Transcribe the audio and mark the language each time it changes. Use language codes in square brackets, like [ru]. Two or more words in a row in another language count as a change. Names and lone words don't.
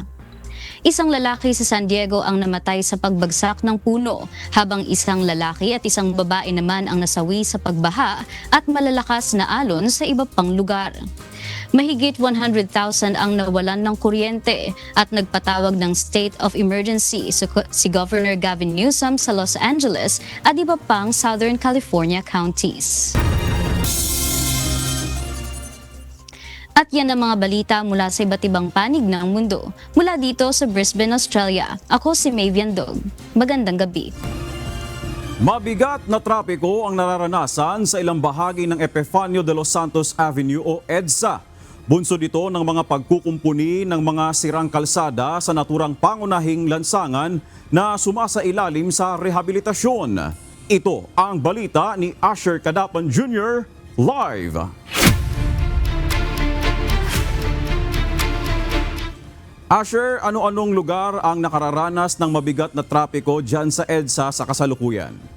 [tl] Isang lalaki sa San Diego ang namatay sa pagbagsak ng puno, habang isang lalaki at isang babae naman ang nasawi sa pagbaha at malalakas na alon sa iba pang lugar. Mahigit 100,000 ang nawalan ng kuryente at nagpatawag ng [en] state of emergency [tl] si Governor Gavin Newsom sa Los Angeles at iba pang [en] Southern California counties. [tl] At yan ang mga balita mula sa iba't ibang panig ng mundo. Mula dito sa Brisbane, Australia, ako si Mavian Dog. Magandang gabi. Mabigat na trapiko ang nararanasan sa ilang bahagi ng Epifanio de los Santos Avenue o EDSA. Bunsod ito ng mga pagkukumpuni ng mga sirang kalsada sa naturang pangunahing lansangan na sumasailalim sa rehabilitasyon. Ito ang balita ni Asher Cadapan Jr. live. Asher, ano-anong lugar ang nakararanas ng mabigat na trapiko dyan sa EDSA sa kasalukuyan?